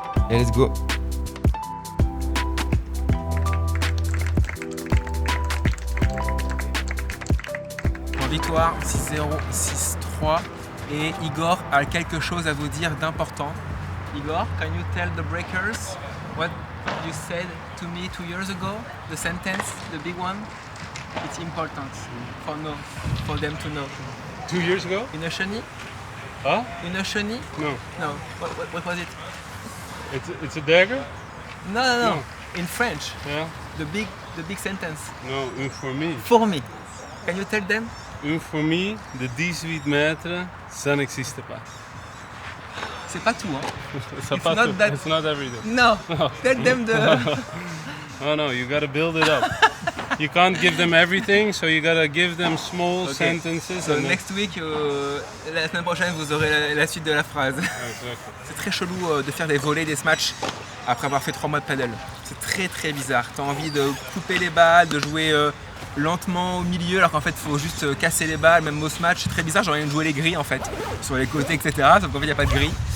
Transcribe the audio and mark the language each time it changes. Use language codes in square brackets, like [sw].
[en] Et let's go. [fr] Victoire 6-0, 6-3 et Igor a quelque chose à vous dire d'important. [en] Igor, can you tell the breakers what you said to me 2 years ago? The sentence, the big one? It's important for them to know. 2 years ago? [fr] Une chenille? Huh? Une chenille? [en] No. No. What was it? It's a dagger? No, no, no. In French. Yeah. The big sentence. [fr] No, une fourmi. [en] Fourmi. Can you tell them? [fr] Une fourmi de 18 mètres, ça n'existe pas. C'est pas tout, hein. C'est pas tout. [en] It's not everything. No. Tell them the... Oh no, you gotta build it up. You can't give them everything, so you gotta give them small sentences. So next week, [fr] la semaine prochaine, vous aurez la suite de la phrase. [en] Exactly. [fr] C'est très chelou de faire des volées, des smatchs après avoir fait 3 mois de paddle. C'est très très bizarre. T'as envie de couper les balles, de jouer lentement au milieu, alors qu'en fait, il faut juste casser les balles, même au smash. C'est très bizarre. J'aurais envie de jouer les grilles en fait, sur les côtés, etc. Sauf qu'en fait, il n'y a pas de grille.